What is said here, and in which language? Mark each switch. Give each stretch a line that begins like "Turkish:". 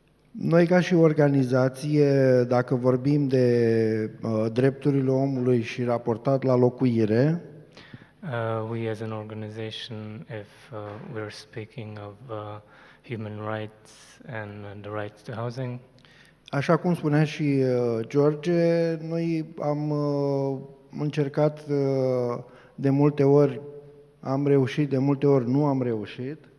Romanian: Noi ca și organizație, dacă vorbim de drepturile omului și raportat la locuire,
English: we as an organization, if we're speaking of human rights and the rights to housing,
Romanian: așa cum spunea și George, noi am încercat de multe ori, am reușit, de multe ori nu am reușit.